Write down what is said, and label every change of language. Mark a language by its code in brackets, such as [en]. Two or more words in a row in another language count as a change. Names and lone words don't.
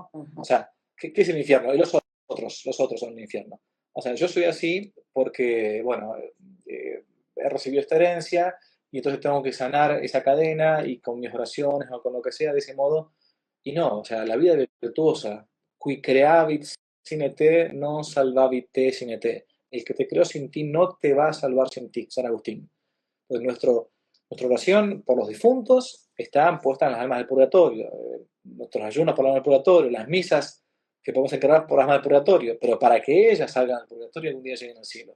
[es] O sea, ¿qué es el infierno? Y los los otros son el infierno. O sea, yo soy así porque, bueno, he recibido esta herencia y entonces tengo que sanar esa cadena y con mis oraciones o con lo que sea de ese modo. Y no, o sea, la vida virtuosa, [la] qui creavit sine te, non salvavit te sine te. [es] El que te creó sin ti no te va a salvar sin ti, San Agustín. Pues nuestra oración por los difuntos están puestas en las almas del purgatorio. Nuestros ayunos por las almas del purgatorio, las misas que podemos encargar por las almas del purgatorio, pero para que ellas salgan del purgatorio y algún día lleguen al cielo.